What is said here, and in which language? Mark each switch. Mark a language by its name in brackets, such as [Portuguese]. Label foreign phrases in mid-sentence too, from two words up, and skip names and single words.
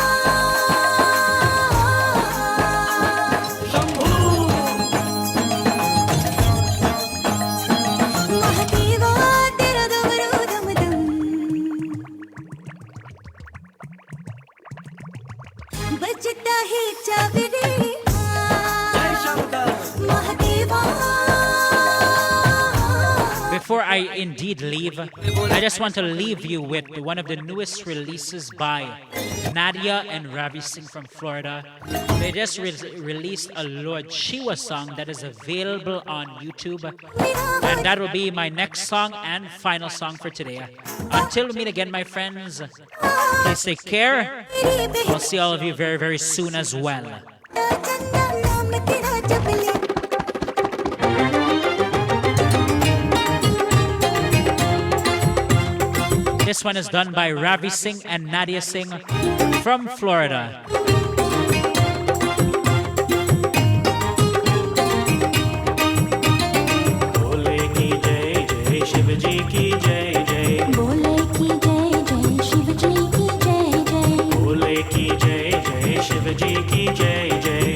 [Hindi] महादेवा तेरा दमरू दम दम बजता ही चावरे महादेवा [English] Before I indeed leave, I just want to leave you with one of the newest releases by Nadia and Ravi Singh from Florida. They just released a Lord Shiva song that is available on YouTube. And that will be my next song and final song for today. Until we meet again, my friends, please take care. I'll see all of you very, very soon as well. [Hindi] चंदा नाम तेरा जप ले [English] This one is done by Ravi Singh and Nadia Singh from Florida. [Hindi] भोले की जय जय शिव जी की जय जय बोले की जय जय शिव जी की जय जय भोले की जय जय शिव जी की जय जय